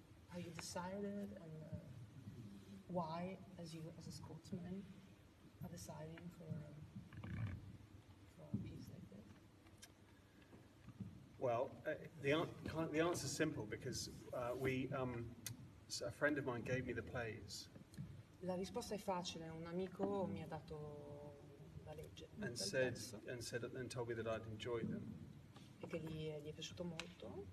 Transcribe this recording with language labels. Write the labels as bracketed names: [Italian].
[English] How you decided and why, as a Scotsman, are deciding for a piece like this? Well, the answer is simple because a friend of mine gave me the plays [Italian] La risposta è facile, un amico mi ha dato da leggere [English] and told me that I'd enjoyed them [Italian] e che gli è piaciuto molto,